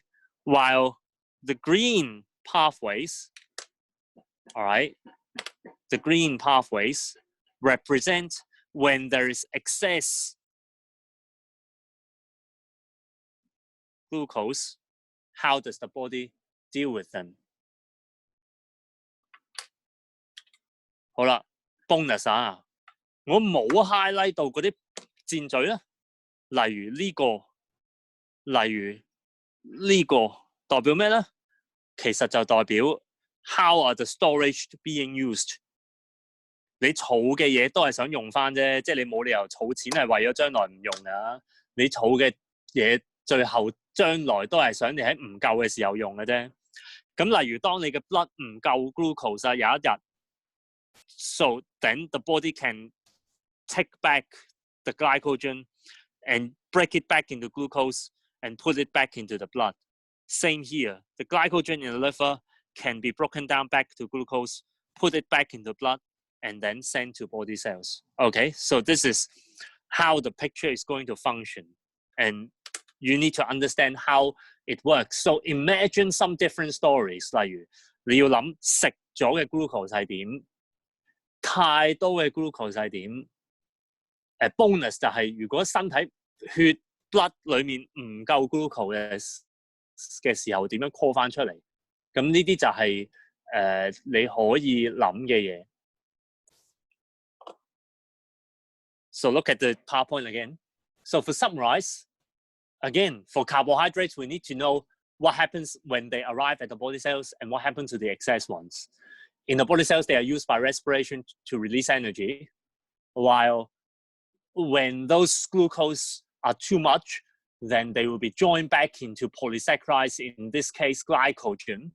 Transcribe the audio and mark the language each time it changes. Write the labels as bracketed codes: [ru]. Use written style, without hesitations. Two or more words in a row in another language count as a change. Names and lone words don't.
[en] While the green pathways, all right, the green pathways represent when there is excess glucose, how does the body deal with them? [yue] 好啦 ，bonus 啊，我冇 highlight 到嗰啲箭嘴啦，例如呢個，例如呢個，代表咩咧？其實就代表 [en] how are the storage being used？ [yue] 你儲嘅嘢都係想用翻啫，即係你冇理由儲錢係為咗將來唔用㗎。你儲嘅嘢最後將來都係想你喺唔夠嘅時候用嘅啫。咁例如當你嘅 blood 唔夠 glucose 有一日。 [en] So then the body can take back the glycogen and break it back into glucose and put it back into the blood. Same here. The glycogen in the liver can be broken down back to glucose, put it back into blood, and then sent to body cells. Okay, so this is how the picture is going to function. And you need to understand how it works. So imagine some different stories. [yue] 例如你要諗食咗嘅 glucose 係點？太多嘅 glucose 係點？ bonus 就係如果身體血 blood 裡面唔夠 glucose 嘅時候，點樣 call 翻出嚟？咁呢啲就係你可以諗嘅嘢。 [en] So look at the PowerPoint again. So for summarize, again, for carbohydrates, we need to know what happens when they arrive at the body cells and what happens to the excess ones. In the body cells, they are used by respiration to release energy, while when those glucose are too much, then they will be joined back into polysaccharides, in this case, glycogen.